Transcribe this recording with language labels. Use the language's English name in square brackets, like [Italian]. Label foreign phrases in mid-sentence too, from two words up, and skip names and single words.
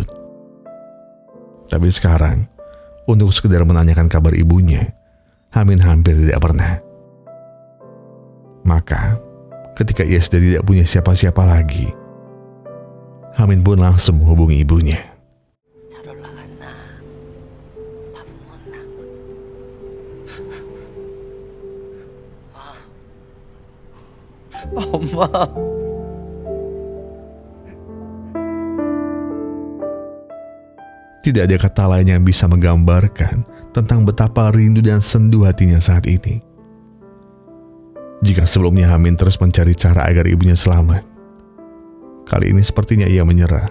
[Indonesian] Tapi sekarang, untuk sekedar menanyakan kabar ibunya, Hamin hampir tidak pernah. Maka, ketika ia sudah tidak punya siapa-siapa lagi, Hamin pun langsung menghubungi ibunya. [Korean] 잘 올라갔나? 밥은 먹나? 엄마. [Indonesian] Tidak ada kata lain yang bisa menggambarkan tentang betapa rindu dan sendu hatinya saat ini. Jika sebelumnya Hamin terus mencari cara agar ibunya selamat, kali ini sepertinya ia menyerah.